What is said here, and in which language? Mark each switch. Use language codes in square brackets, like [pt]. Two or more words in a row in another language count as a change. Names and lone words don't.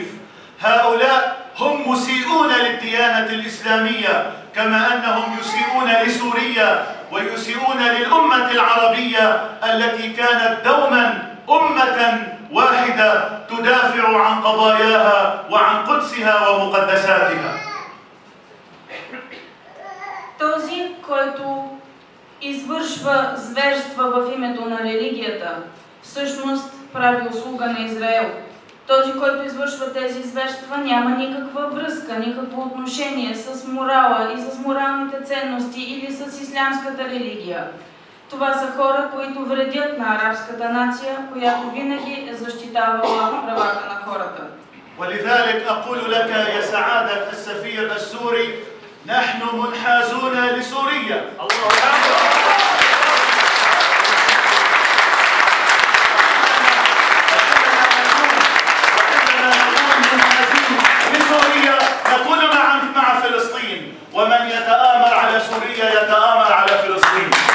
[ar] هؤلاء هم مسيئون للديانة الإسلامية، كما أنهم يسيئون لسوريا ويسيئون للأمة العربية التي كانت دوما أمة واحدة تدافع عن قضاياها وعن قدسها ومقدساتها. [bg] Този, който извършва зверства в името на религията, всъщност прави услуга на Израел. Този, който извършва тези зверства, няма никаква връзка, никакво отношение с морала и с моралните ценности или с ислямската религия. Това са хора, които вредят на арабската нация, която винаги е защитавала правата на хората. [ar] ولذلك أقول لك يا سعادة السفير السوري نحن منحازون لسوريا. نكون مع فلسطين، ومن يتآمر على سوريا يتآمر على فلسطين.